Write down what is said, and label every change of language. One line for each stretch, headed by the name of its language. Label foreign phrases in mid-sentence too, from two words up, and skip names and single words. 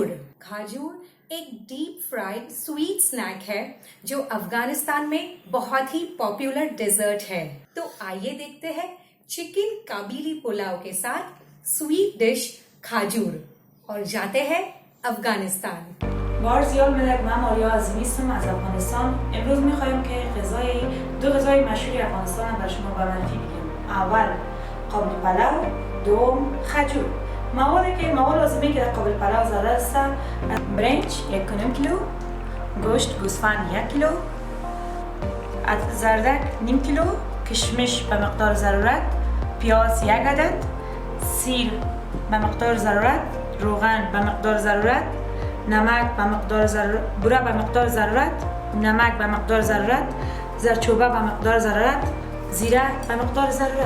Hindi: खाजूर एक
English: deep fried sweet snack
Hindi: है जो अफगानिस्तान में बहुत ही
English: popular dessert
Hindi: है। तो आइए देखते हैं चिकन काबीली पुलाव के साथ
English: sweet dish
Hindi: खाजूर और जाते हैं अफगानिस्तान।
Persian: بارزیال ملک من ماریا عظیمی هستم از افغانستان. امروز میخوایم که دو غذای مشهور افغانستان هم بر شما به معرفی بگیم. اول قابل پلو، دوم خجور. مواد لازمی که در قابل پلو ضرورت است: برنج 1.5 کیلو، گوشت گوسفند 1 کیلو، زردک نیم کیلو، کشمش به مقدار ضرورت، پیاز 1 عدد، سیر به مقدار ضرورت، روغن به مقدار ضرورت، نمک به مقدار ضرورت، بوره به مقدار ضرورت، نمک به مقدار ضرورت، زردچوبه به مقدار ضرورت، زیره به مقدار ضرورت.